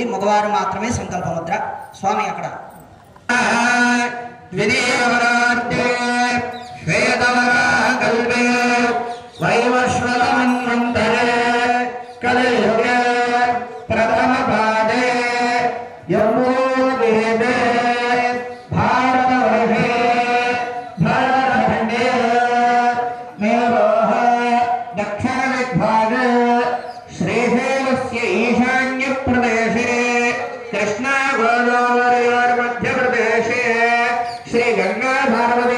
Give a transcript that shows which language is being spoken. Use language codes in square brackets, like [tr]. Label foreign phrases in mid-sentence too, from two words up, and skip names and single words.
[te] మగవారు మాత్రమే సంకల్ప ముద్ర. స్వామి అక్కడ [sa] ప్రథమ పాదే दक्षिण विभाग श्रीशैलस्य ईशान्य प्रदेशे कृष्णा गोदावरी मध्य प्रदेशे श्री गंगा पार्वती